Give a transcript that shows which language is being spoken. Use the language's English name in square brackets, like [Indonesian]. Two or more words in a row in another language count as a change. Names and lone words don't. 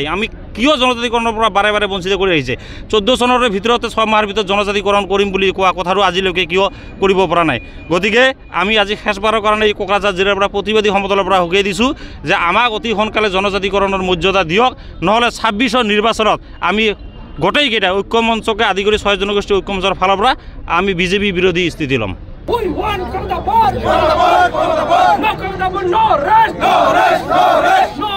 [Assamese] আমি কিয় জনজাতিকৰণৰ পৰা বাৰে বাৰে বঞ্চিত কৰি আহিছে? 14 চনৰ ভিতৰতে 6 মাহৰ ভিতৰত জনজাতিকৰণ কৰিম বুলি কোৱা কথাটো আজিলৈকে কিয় কৰিব পৰা নাই? গতিকে আমি আজি শেষবাৰৰ কাৰণে এই কোকৰাঝাৰ জিলাৰ পৰা প্ৰতিবাদী সমদলৰ পৰা সকীয়াই দিছোঁ যে আমাক অতি সোনকালে জনজাতিকৰণৰ মৰ্যাদা দিয়ক, নহ'লে 26ৰ নিৰ্বাচনত আমি গোটেইকেইটা ঐক্যমঞ্চকে আদি কৰি 6 জনগোষ্ঠী ঐক্যমঞ্চৰ ফালৰ পৰা আমি বিজেপি বিৰোধী স্থিতি ল'ম। [English] We want Comota Bar! No Comota Bar! No rest! No rest! No rest!